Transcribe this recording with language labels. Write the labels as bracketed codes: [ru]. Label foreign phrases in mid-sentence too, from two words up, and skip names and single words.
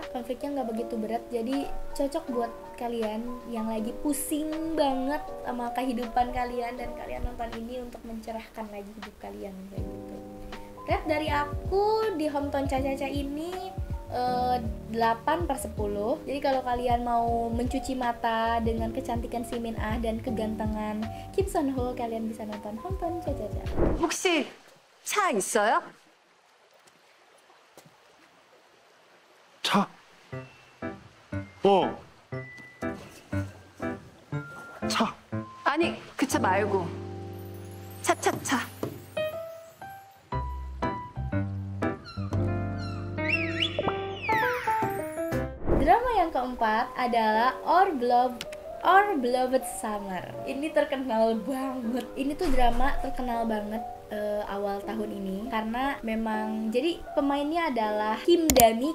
[id] Konfliknya nggak begitu berat, jadi cocok buat kalian yang lagi pusing banget sama kehidupan kalian dan kalian nonton ini untuk mencerahkan lagi hidup kalian kayak gitu. Rate dari aku di Hometown Cha Cha Cha ini 8/10. Jadi kalau kalian mau mencuci mata dengan kecantikan si Min Ah dan kegantengan Kim Son Ho, kalian bisa nonton Hometown Cha Cha Cha. [ko] 혹시 차 있어요? 차? 어. 차. 아니, 그 차 말고. 차차차. [id] Drama yang keempat adalah Our Beloved Summer. Ini terkenal banget. Ini tuh drama terkenal banget awal tahun ini karena memang jadi pemainnya adalah Kim Dami.